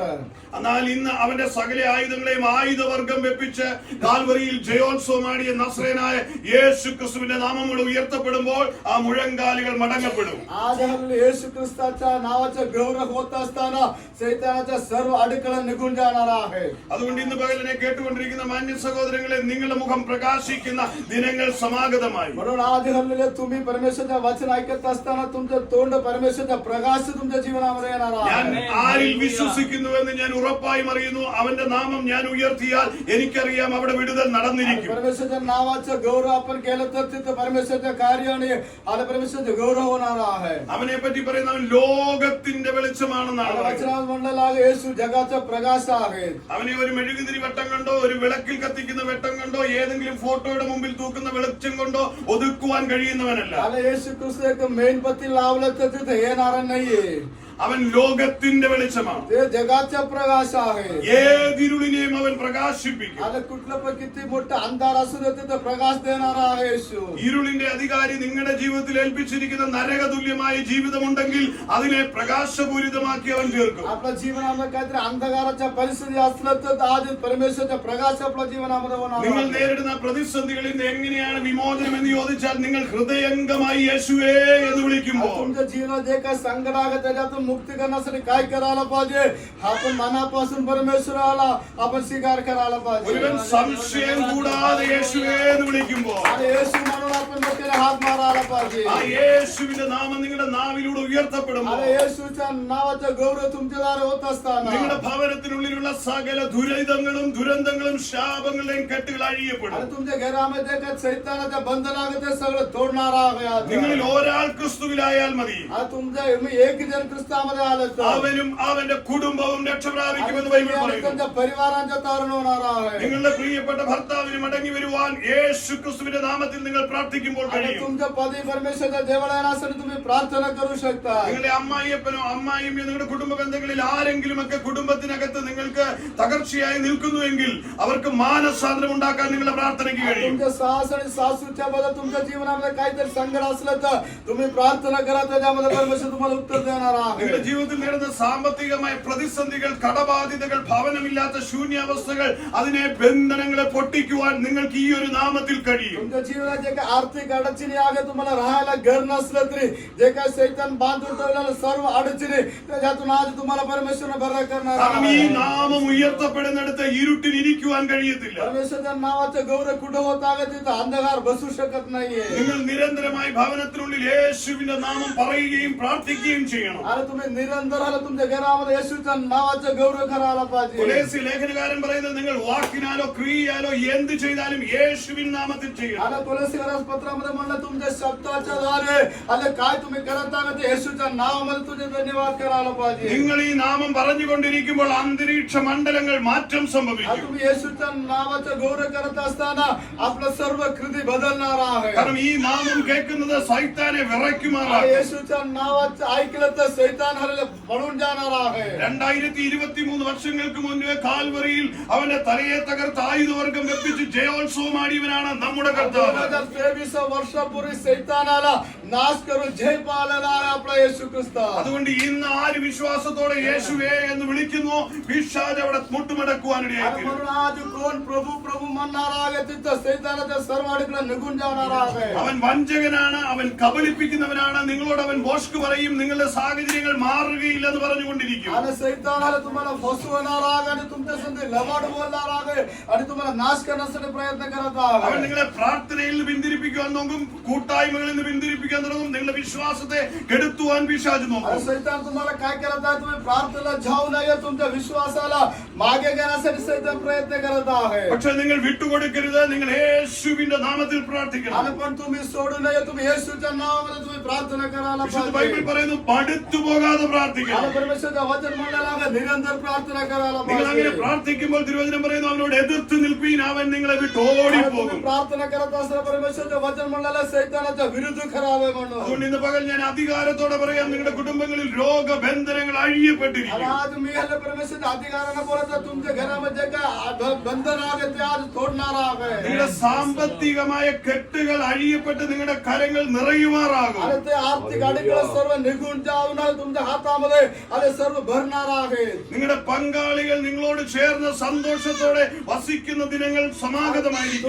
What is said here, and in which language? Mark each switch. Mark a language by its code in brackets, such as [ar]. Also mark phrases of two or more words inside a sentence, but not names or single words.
[ml] എന്നാൽ ഇന്ന് അവന്റെ സകല ആയുധങ്ങളെയും ആയുധവർഗം വെപ്പിച്ച് കാൽവരിയിൽ ജയോത്സവമാടിയ നസ്രേനായ യേശു ക്രിസ്തുവിന്റെ നാമങ്ങൾ ഉയർത്തപ്പെടുമ്പോൾ ആ മുഴങ്കാലുകൾ മടങ്ങപ്പെടും. [mr] आज हल्ले येशू ख्रिस्ताच्या नावाचा गौरव होत असताना सैतानाच्या सर्व अडकळा निघून जाणार आहे. [ml] അതുകൊണ്ട് ഇന്ന് പകലിനെ കേട്ടുകൊണ്ടിരിക്കുന്ന മാന്യ സഹോദരങ്ങളെ, നിങ്ങളുടെ മുഖം പ്രകാശിക്കുന്ന ദിനങ്ങൾ സമാഗതമായി. [mr] म्हणून आज हल्लेले तुम्ही परमेश्वरच्या वचन ऐकत असताना तुमचं तोंड परमेश्वरचा प्रकाश तुमच्या जीवनामध्ये येणार [ml] ഞാൻ [mr] आहे. [ml] ആരിൽ വിശ്വസിക്കുന്നുവെന്ന് ഞാൻ ഉറപ്പായും അറിയുന്നു. അവന്റെ നാമം ഞാൻ ഉയർത്തിയാൽ എനിക്കറിയാം അവിടെ വിടുതൽ നടന്നിരിക്കും. [mr] परमेश्वरच्या नावाचं गौरव आपण केलं तर तिथं परमेश्वरच्या कार्याने आणि परमेश्वरचं गौरव होणार आहे. [ml] അവനെ പറ്റി പറയുന്നവൻ ലോകത്തിന്റെ വെളിച്ചമാണെന്നാണ് പറയുന്നത്. [mr] वचनात म्हणलेलं आहे, येशू जगाचा प्रकाश आहे. [ml] അവനെ ഒരു മെഴുകുതിരി വെട്ടം കൊണ്ടോ, ഒരു വിളക്കിൽ കത്തിക്കുന്ന വെട്ടം കൊണ്ടോ, ഏതെങ്കിലും ഫോട്ടോയുടെ മുമ്പിൽ തൂക്കുന്ന വെളിച്ചം കൊണ്ടോ ഒതുക്കുവാൻ കഴിയുന്നവനല്ല. [mr] आणि येशू ख्रिस्त एक मेणबत्ती लावलं तर तिथं येणार नाहीये. [ml] അവൻ ലോകത്തിന്റെ വെളിച്ചമാണ്. [mr] ते जगाचा प्रकाश आहे. [ml] ഏതിരുളിനെയും അവൻ പ്രകാശിപ്പിക്കും. [mr] आणि कुठलं पण किती मोठा अंधार असू दे तिथं प्रकाश देणारा आहे येशू. [ml] ഇരുളിന്റെ അധികാരി നിങ്ങളുടെ ജീവിതത്തിൽ ഏൽപ്പിച്ചിരിക്കുന്ന നരകതുല്യമായ ജീവിതമുണ്ടെങ്കിൽ അതിനെ പ്രകാശപൂരിതമാക്കി അവൻ തീർക്കും. [mr] आपल्या जीवनामध्ये काहीतरी अंधकाराच्या परिस्थिती असलं तर आज परमेश्वरचा प्रकाश आपल्या जीवनामध्ये होणार [ml] നിങ്ങൾ [mr] आहे. [ml] നേരിടുന്ന പ്രതിസന്ധികളിൽ നിന്ന് എങ്ങനെയാണ് വിമോചനം എന്ന് ചോദിച്ചാൽ, നിങ്ങൾ ഹൃദയംഗമായി യേശുവേ എന്ന് വിളിക്കുമ്പോൾ, [mr] तुमच्या जीवनात जे काही संकट आहे त्याच्यातून मुक्ती करण्यासाठी काय करायला पाहिजे? आपण मनापासून परमेश्वराला आपण स्वीकार करायला पाहिजे. [ml] ഒരുവൻ സംശയം കൂടാതെ യേശുവേ എന്ന് വിളിക്കുമ്പോൾ, [mr] आणि येशू म्हणून आपण मोठ्याने हात मारायला पाहिजे. [ml] ആ യേശുവിന്റെ നാമം നിങ്ങളുടെ നാവിലൂടെ ഉയർത്തപ്പെടുമ്പോൾ, [mr] आणि येशूच्या नावाचा गौरव तुमच्याद्वारे होत असताना [ml] നിങ്ങളുടെ ഭവനത്തിനുള്ളിലുള്ള സകല ദുരിതങ്ങളും ദുരന്തങ്ങളും ശാപങ്ങളുടെയും കെട്ടുകൾ അഴിയപ്പെടും. [mr] आणि तुमच्या घरामध्ये काय सैतानाच्या बंधन आहे ते सगळं तोडणार आहे. [ml] നിങ്ങളിൽ ഒരാൾ ക്രിസ്തുവിലായാൽ മതി. [mr] तुमच्या एक जण ख्रिस्त ख्रिस्तामध्ये आलं तर [ml] അവനും അവന്റെ കുടുംബവും രക്ഷ പ്രാപിക്കുമെന്ന് ബൈബിൾ [mr] आणि [ml] പറയുന്നു. [mr] त्यांच्या परिवारांचा तारण होणार आहे. [ml] നിങ്ങളുടെ പ്രിയപ്പെട്ട ഭർത്താവിന് മടങ്ങി വരുവാൻ യേശു ക്രിസ്തുവിന്റെ നാമത്തിൽ നിങ്ങൾ പ്രാർത്ഥിക്കുമ്പോൾ [mr] आणि [ml] കഴിയും. [mr] तुमच्या पती परमेश्वराच्या देवाला येण्यासाठी तुम्ही प्रार्थना करू शकता. [ml] നിങ്ങളുടെ അമ്മായിയപ്പനോ അമ്മായിയോ നിങ്ങളുടെ കുടുംബ ബന്ധങ്ങളിൽ ആരെങ്കിലും ഒക്കെ കുടുംബത്തിനകത്ത് നിങ്ങൾക്ക് തകർച്ചയായി നിൽക്കുന്നുവെങ്കിൽ അവർക്ക് മാനസാന്തരം ഉണ്ടാക്കാൻ നിങ്ങളുടെ പ്രാർത്ഥനയ്ക്ക് കഴിയും. [mr] तुमच्या सास आणि सासूच्या बद्दल तुमच्या जीवनामध्ये काहीतरी संकट असलं तर तुम्ही प्रार्थना करा, त्याच्यामध्ये परमेश्वर तुम्हाला उत्तर देणार आहे. [ml] നിങ്ങളുടെ ജീവിതത്തിൽ നേരിടുന്ന സാമ്പത്തികമായ പ്രതിസന്ധികൾ, കടബാധിതകൾ, ഭവനമില്ലാത്ത ശൂന്യാവസ്ഥകൾ, അതിനെ ബന്ധനങ്ങളെ പൊട്ടിക്കുവാൻ നിങ്ങൾക്ക് ഈ ഒരു നാമത്തിൽ കഴിയും. [mr] तुमच्या जीवनात जे काही आर्थिक अडचणी आहे, तुम्हाला राहायला घर नसलं तरी जे काही शैतान बांधून ठेवलेलं सर्व अडचणी त्याच्यातून आज तुम्हाला परमेश्वर बरा करणार [ml] കാരണം ഈ [mr] आहे. [ml] നാമം ഉയർത്തപ്പെടുന്നിടത്ത് ഇരുട്ടിന് ഇരിക്കുവാൻ കഴിയത്തില്ല. [mr] परमेश्वरच्या नावाचं गौरव कुठं होत आहे तिथं अंधकार बसू शकत नाहीये. [ml] നിങ്ങൾ നിരന്തരമായി ഭവനത്തിനുള്ളിൽ യേശുവിന്റെ നാമം പറയുകയും പ്രാർത്ഥിക്കുകയും ചെയ്യണം. [mr] आणि तुम्ही निरंतर आला तुमच्या घरामध्ये येशूच्या नावाचं गौरव करायला पाहिजे. [ml] കൊലോസ്യ ലേഖനകാരൻ പറയുന്നത് നിങ്ങൾ വാക്കിനാലോ ക്രിയയാലോ എന്ത് ചെയ്താലും യേശുവിൻ നാമത്തിൽ ചെയ്യണം. [mr] आणि तुलसीदास पत्रामध्ये म्हणलं तुमच्या शब्दाच्या द्वारे आले काय तुम्ही करत आहात ते येशूच्या नावामध्ये तुझे धन्यवाद करायला पाहिजे. [ml] നിങ്ങൾ ഈ നാമം പറഞ്ഞുകൊണ്ടിരിക്കുമ്പോൾ അന്തരീക്ഷ മണ്ഡലങ്ങൾ മാറ്റം [mr] आणि [ml] സംഭവിക്കും. [mr] तुम्ही येशूच्या नावाचं गौरव करत असताना आपलं सर्व कृती बदलणार आहे. [ml] കാരണം ഈ നാമം കേൾക്കുന്നത് സൈത്താനെ [mr] आणि [ml] വിറയ്ക്കുമാറാണ്. [mr] येशूच्या नावाचं ऐकलं तर शैतान हरले पळून जाणार आहे. [ml] 2023 വർഷങ്ങൾക്ക് മുന്നേ കാൽവറിയിൽ അവന്റെ തലയെ തകർത്ത് ആയുധവർഗം വെപ്പിച്ച് ജയോത്സവം ആടിയവനാണ് നമ്മുടെ കർത്താവ്. [mr] 2023 वर्षापूर्वी शैतानाला नाश करून जय पावलेला आहे आपला येशू ख्रिस्त. [ml] അതുകൊണ്ട് ഇന്ന് ആര് വിശ്വാസത്തോടെ യേശുവേ എന്ന് വിളിക്കുന്നു, പിശാച് അവിടെ മുട്ടുമടക്കുവാനിടയായി. [mr] आणि म्हणून आज कोण प्रभू प्रभू म्हणणार आहे तिथं शैतानाच्या सर्व अडकला निघून जाणार आहे. [ml] അവൻ വഞ്ചകനാണ്, അവൻ കബളിപ്പിക്കുന്നവനാണ്. നിങ്ങളോട് അവൻ ഭോഷ്ക് പറയും, നിങ്ങളുടെ സാഹചര്യങ്ങൾ മാറുകയില്ലെന്ന് പറഞ്ഞുകൊണ്ടിരിക്കും. [mr] आणि शैतानाला तुम्हाला फसवणार आहे आणि तुमच्या संधी लबाड बोलणार आहे आणि तुम्हाला नाश करण्यासाठी प्रयत्न करत [ml] അവൻ [mr] आहे. [ml] നിങ്ങളെ പ്രാർത്ഥനയിൽ നിന്ന് പിന്തിരിപ്പിക്കുവാൻ നോക്കും, കൂട്ടായ്മകളിൽ നിന്ന് പിന്തിരിപ്പിക്കാൻ തുടങ്ങും. നിങ്ങളുടെ വിശ്വാസത്തെ കെടുത്തുവാൻ പിശാച് [mr] आणि [ml] നോക്കും. [mr] शैतान तुम्हाला काय करत आहे, तुम्ही प्रार्थनेला जाऊ नये, तुमच्या विश्वासाला मागे घेण्यासाठी शैतान प्रयत्न करत आहे. [ml] പക്ഷെ നിങ്ങൾ വിട്ടുകൊടുക്കരുത്. നിങ്ങൾ യേശുവിന്റെ നാമത്തിൽ പ്രാർത്ഥിക്കണം. [mr] आणि पण तुम्ही सोडू नये, तुम्ही येशूच्या नावामध्ये तुम्ही प्रार्थना करायला [ml] വിശുദ്ധ [mr] पाहिजे. [ml] ബൈബിൾ പറയുന്നു, മടുത്തു പോകാതെ [mr] आणि [ml] പ്രാർത്ഥിക്കണം. [mr] परमेश्वरचं वचन म्हणायला आहे, निरंतर प्रार्थना करायला [ml] നിങ്ങൾ അങ്ങനെ [mr] पाहिजे. [ml] പ്രാർത്ഥിക്കുമ്പോൾ തിരുവചനം പറയുന്നു, അവനോട് എതിർത്ത് നിൽപ്പീൻ, അവൻ നിങ്ങളെ വിട്ട് [mr] आणि [ml] ഓടിപ്പോകും. [mr] तुम्ही प्रार्थना करत असताना परमेश्वरचं वचन म्हणाला शैतानाच्या विरुद्ध करावे म्हणून. [ml] അതുകൊണ്ട് ഇന്ന് പകൽ ഞാൻ അധികാരത്തോടെ പറയാം, നിങ്ങളുടെ കുടുംബങ്ങളിൽ രോഗബന്ധനങ്ങൾ [mr] आणि [ml] അഴിയപ്പെട്ടിരിക്കും. [mr] आज मी ह्याला परमेश्वरच्या अधिकारानं बोलत आहे, तुमच्या घरामध्ये काय बंधन आहे ते आज तोडणार आहे. [ml] നിങ്ങളുടെ സാമ്പത്തികമായ കെട്ടുകൾ അഴിയപ്പെട്ട് നിങ്ങളുടെ കരങ്ങൾ നിറയുമാറാകും. [mr] आणि ते आर्थिक अडकळं सर्व निघून जाऊन तुमच्या हातामध्ये आणि सर्व भरणार आहे. [ml] നിങ്ങളുടെ പങ്കാളികൾ നിങ്ങളോട് ചേർന്ന് സന്തോഷത്തോടെ വസിക്കുന്ന ദിനങ്ങൾ സമാഗതമായിരിക്കുന്നു.